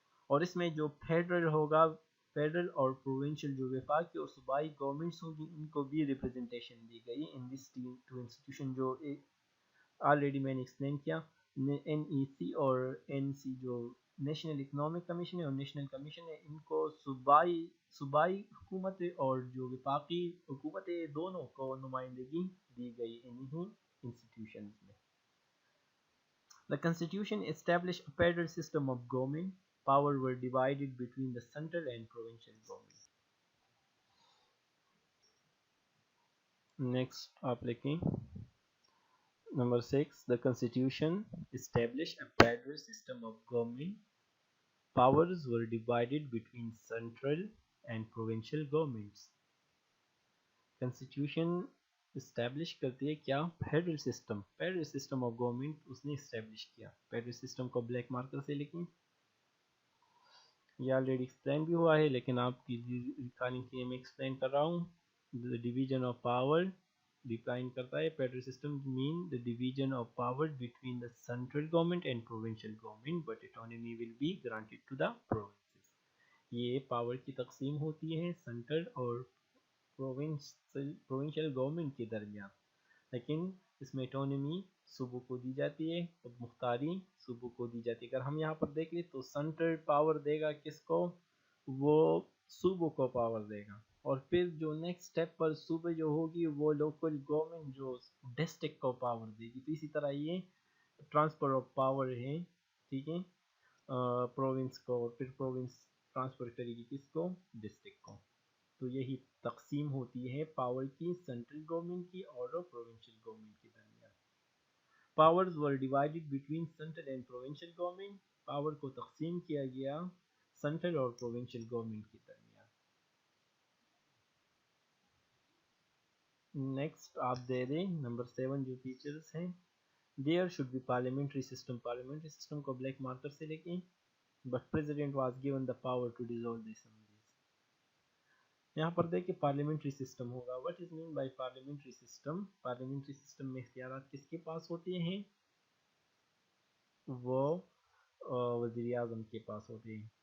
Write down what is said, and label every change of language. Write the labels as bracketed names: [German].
[Urdu] اور اس میں جو فیڈرل ہوگا، فیڈرل اور پروونشل جو وفاقی اور صوبائی گورنمنٹس ہوگی ان کو بھی ریپرزنٹیشن دی گئی ان دس ٹو انسٹیٹیوشن جو آلریڈی میں نے ایکسپلین کیا. این ای سی اور این سی جو نیشنل اکنامک کمیشن ہے اور نیشنل کمیشن ہے، ان کو صوبائی حکومت اور جو وفاقی حکومت ہے دونوں کو نمائندگی دی گئی انہی انسٹیٹیوشنز میں. [English] The constitution established a federal system of government. Power were divided between the central and provincial government. [Urdu] Next آپ لکھیں number 6. [English] The constitution established a federal system of government. Powers were divided between central and provincial governments. [Urdu] Constitution establish کرتی ہے کیا؟ Federal system. Federal system of government اس نے establish کیا. Federal system کو black marker سے لکھیں. یہ آلریڈی ایکسپلین بھی ہوا ہے لیکن آپ کی ریکارڈنگ کے لیے میں ایکسپلین کر رہا ہوں. ڈویژن آف پاور ڈیفائن کرتا ہے federal system main [English] the division of power between the central government and provincial government but autonomy will be granted to the provinces. [Urdu] یہ پاور کی تقسیم ہوتی ہے سینٹرل اور پروونشل گورنمنٹ کے درمیان، لیکن اس میں اٹونمی صوبوں کو دی جاتی ہے اور مختاری صوبوں کو دی جاتی ہے. اگر ہم یہاں پر دیکھ لیں تو سینٹرل پاور دے گا کس کو؟ وہ صوبوں کو پاور دے گا. اور پھر جو نیکسٹ اسٹیپ پر صوبے جو ہوگی وہ لوکل گورنمنٹ جو ڈسٹرکٹ کو پاور دے گی. تو اسی طرح یہ ٹرانسفر آف پاور ہے، ٹھیک ہے، پروونس کو، اور پھر پروونس ٹرانسفر کرے گی کس کو؟ ڈسٹرکٹ کو. تو یہی تقسیم ہوتی ہے پاور کی سینٹرل گورنمنٹ کی اور پروونشل گورنمنٹ کے درمیان. [English] Powers were divided between central and provincial government. [Urdu] Power کو تقسیم کیا گیا سینٹرل اور پروونشل گورنمنٹ کے درمیان. نیکسٹ آپ دے دیں نمبر 7 جو فیچرز ہیں. [English] There should be parliamentary system. [Urdu] Parliamentary system کو بلیک مارکر سے لکھیں. [English] But President was given the power to dissolve the assembly. [Urdu] یہاں پر دیکھیں پارلیمنٹری سسٹم ہوگا. [English] What is mean by parliamentary system? [Urdu] Parliamentary system میں اختیارات کس کے پاس ہوتے ہیں؟ وہ وزیر اعظم کے پاس ہوتے ہیں.